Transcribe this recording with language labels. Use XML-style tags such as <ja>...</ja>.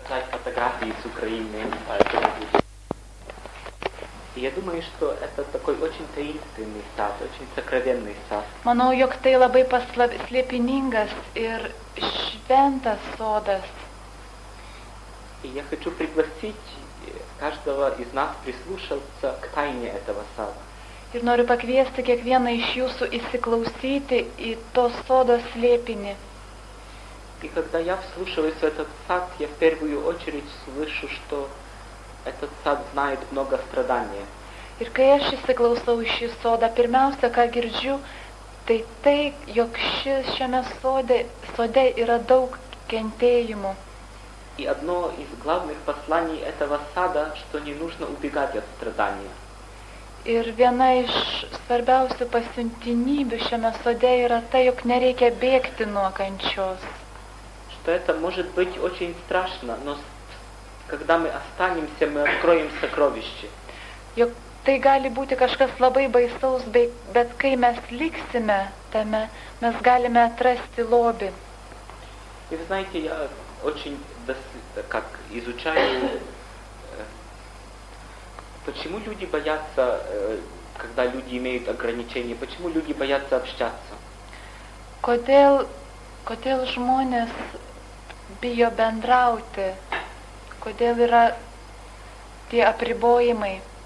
<ru>Фотографии с Украины. И я думаю, что это такой очень таинственный сад, очень сокровенный сад.</ru> <lt>Manau, jog tai labai slėpiningas ir šventas sodas.</lt> <ru>И я хочу пригласить каждого из нас прислушаться к тайне этого сада.</ru> <lt>Ir noriu pakviesti kiekvieną iš jūsų įsiklausyti į to sodo slėpinį.</lt> <ru>И когда я вслушиваюсь в этот сад, я в первую очередь слышу, что этот сад знает много страдания.</ru> <lt>Ir kai aš įsiklausau į šį sodą, pirmiausia, ką girdžiu, tai, jog šiame sode yra daug kentėjimų.</lt> <ru>И одно из главных посланий этого сада, что не нужно убегать от страдания.</ru> <lt>Ir viena iš svarbiausių pasiuntinybių šiame sode yra tai, jog nereikia bėgti nuo kančios.</lt> <ru>Что это может быть очень страшно, но когда мы останемся, мы откроем сокровище.</ru> <lt>Jog tai gali būti kažkas labai baisaus, bet kai mes liksime tame, mes galime atrasti lobį.</lt> <ru>И вы знаете, я очень изучаю, почему люди боятся, когда люди имеют ограничения, почему люди боятся общаться.</ru> <lt>Kodėl žmonės bijo bendrauti, kodėl yra tie apribojimai.</lt>